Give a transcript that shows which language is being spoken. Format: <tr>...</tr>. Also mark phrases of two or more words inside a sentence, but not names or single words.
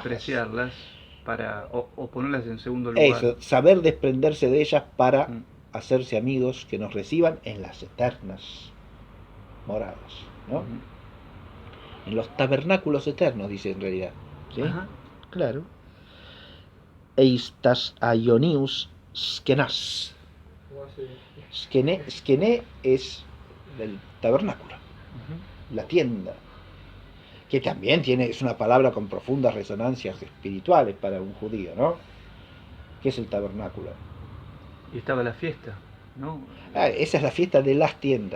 <es>Despreciarlas o ponerlas en segundo lugar. Eso, saber desprenderse de ellas para hacerse amigos que nos reciban en las eternas moradas, ¿no? En los tabernáculos eternos, dice en realidad, ¿sí? Claro.</es> <el>εἰς τὰς αἰωνίους σκηνάς.</el> <es>Skene es el tabernáculo, la tienda, que también es una palabra con profundas resonancias espirituales para un judío, ¿no? ¿Qué es el tabernáculo? Y estaba la fiesta, ¿no? Esa es la fiesta de las tiendas,</es>